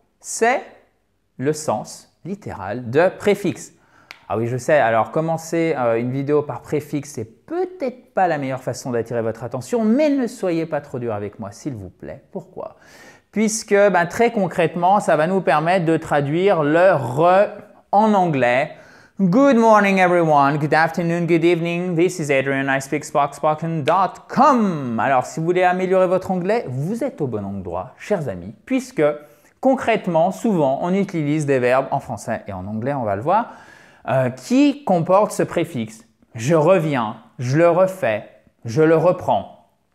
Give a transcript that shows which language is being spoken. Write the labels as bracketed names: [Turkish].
[French] C'est le sens littéral de préfixe. Ah oui, je sais, alors commencer une vidéo par préfixe, c'est peut-être pas la meilleure façon d'attirer votre attention, mais ne soyez pas trop dur avec moi, s'il vous plaît. Pourquoi? Puisque très concrètement, ça va nous permettre de traduire le re en anglais. [English] Good morning everyone, good afternoon, good evening, this is Adrian, I speak spoken.com. [French] Alors, si vous voulez améliorer votre anglais, vous êtes au bon endroit, chers amis, puisque concrètement, souvent, on utilise des verbes en français et en anglais, on va le voir, qui comportent ce préfixe. Je reviens, je le refais, je le reprends.